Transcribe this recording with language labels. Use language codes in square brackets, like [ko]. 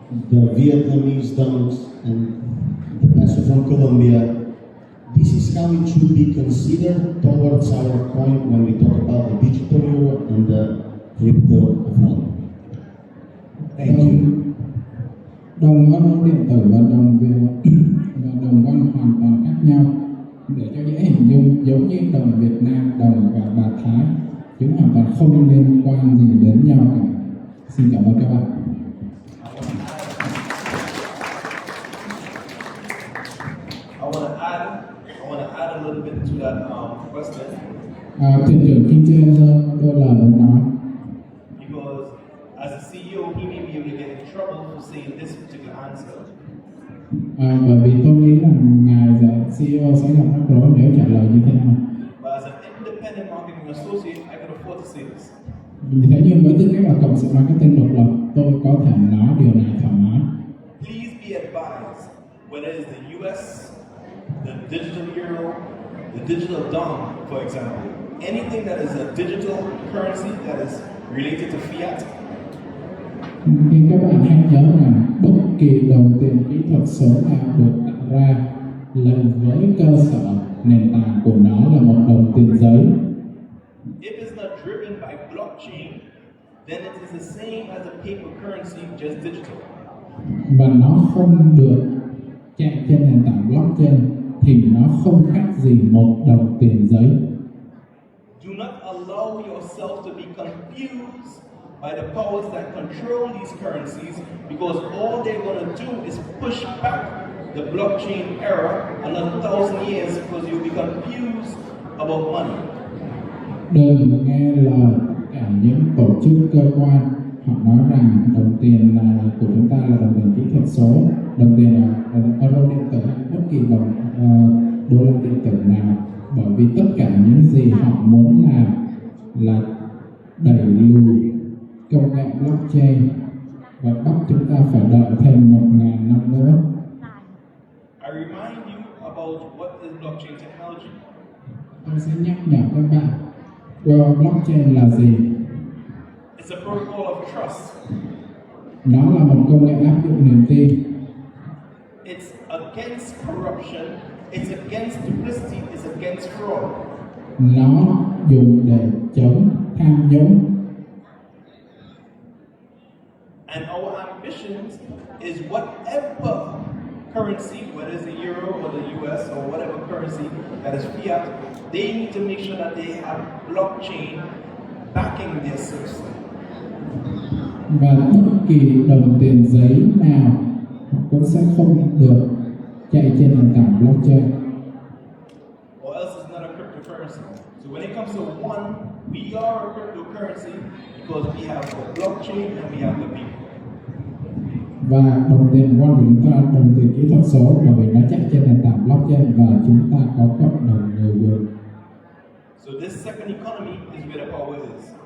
[en] the Vietnamese dongs, and the peso from Colombia. This is how it should be considered towards our coin when we talk about the digital euro and the crypto fund. Thank you. [vi] Đồng euro điện tử và đồng won hoàn toàn khác nhau. Để cho dễ hình dung, giống như đồng Việt Nam, đồng và bạc Thái, chúng hoàn toàn không liên quan gì đến nhau cả. Xin cảm ơn các bạn. [en] I want to add a little bit to that question. [vi] Thuyền trưởng Kinh Trên đôi lời muốn nói. [en] Because as a CEO, he may be able to get in trouble for saying this particular answer. [vi] Bởi vì tôi nghĩ là ngài CEO sẽ gặp rắc rối nếu trả lời như thế nào. [en] But as an independent marketing associate, I can afford to say this. [vi] Thế nhưng với tư cách là cộng sự marketing độc lập, tôi có thể nói điều này thoải mái. [en] Please be advised, whether it's the US, the digital euro, the digital dong, for example, anything that is a digital currency that is related to fiat. [vi] Thì các bạn hãy nhớ rằng bất kỳ đồng tiền kỹ thuật số nào được tạo ra là với cơ sở nền tảng của nó là một đồng tiền giấy. [en] If it's not driven by blockchain, then it is the same as a paper currency, just digital. [vi] Và nó không được chạy trên nền tảng blockchain thì nó không khác gì một đồng tiền giấy. [en] Do not allow yourself to be confused by the powers that control these currencies, because all they're going to do is push back the blockchain era another 1,000 years, because you'll be confused about money. [vi] Đừng nghe lời cả những tổ chức cơ quan họ nói rằng đồng tiền của chúng ta là đồng tiền kỹ thuật số, đồng tiền euro điện tử hay bất kỳ đồng đô la điện tử nào, bởi vì tất cả những gì họ muốn làm là đẩy lùi công nghệ blockchain và bắt chúng ta phải đợi thêm 1.000 năm nữa. [en] I remind you about what is blockchain technology. [vi] Tôi sẽ nhắc nhở các bạn, blockchain là gì? [en] It's a protocol of trust. [vi] Nó là một công nghệ áp dụng niềm tin. [en] It's against corruption. It's against duplicity. It's against fraud. [vi] Nó dùng để chống tham nhũng. [en] And our ambitions is whatever currency, whether it's the euro or the US or whatever currency that is fiat, they need to make sure that they have blockchain backing their system. [vi] Và bất kỳ đồng tiền giấy nào cũng sẽ không được chạy trên nền tảng blockchain. [en] Or else it's not a cryptocurrency. So when it comes to one, we are a cryptocurrency because we have the blockchain and we have the people. [vi] Và đồng tiền won của chúng ta là đồng tiền kỹ thuật số, bởi vì nó chạy trên nền tảng blockchain và chúng ta có cộng đồng người dùng. [en] So this second economy is where the power is.